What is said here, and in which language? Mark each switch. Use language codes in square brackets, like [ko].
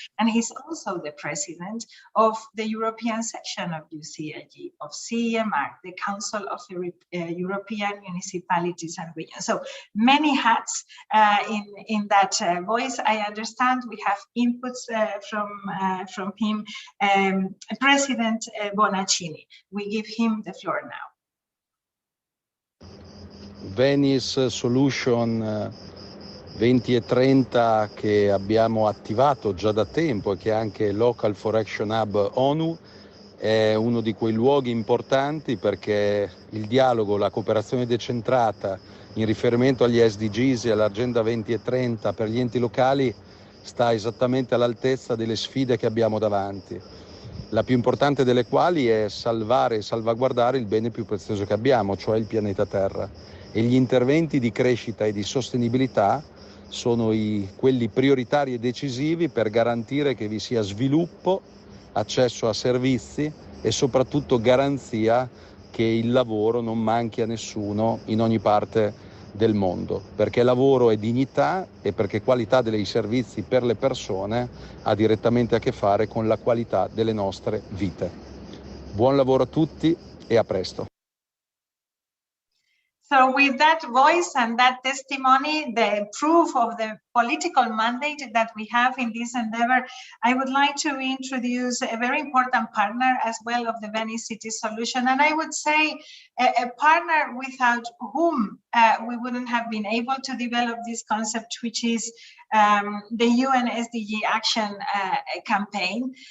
[en] And he's also the president of the European section of UCIG, of CEMR, the Council of European Municipalities and Regions. So many hats in that voice. I understand we have inputs from him. President Bonaccini, we give him the floor now. [it] Venice Solution 2030 che abbiamo attivato già da tempo e che è anche Local for Action Hub ONU è uno di quei luoghi importanti perché il dialogo, la cooperazione decentrata in riferimento agli SDGs e all'Agenda 2030 per gli enti locali sta esattamente all'altezza delle sfide che abbiamo davanti. La più importante delle quali è salvare e salvaguardare il bene più prezioso che abbiamo, cioè il pianeta Terra. E gli interventi di crescita e di sostenibilità sono quelli prioritari e decisivi per garantire che vi sia sviluppo, accesso a servizi e soprattutto garanzia che il lavoro non manchi a nessuno in ogni parte del mondo, perché lavoro è dignità e perché qualità dei servizi per le persone ha direttamente a che fare con la qualità delle nostre vite. Buon lavoro a tutti e a presto. [en] So with that voice and that testimony, the proof of the political mandate that we have in this endeavor, I would like to introduce a very important partner as well of the Venice City Solution. And I would say a partner without whom we wouldn't have been able to develop this concept, which is the UN SDG Action campaign.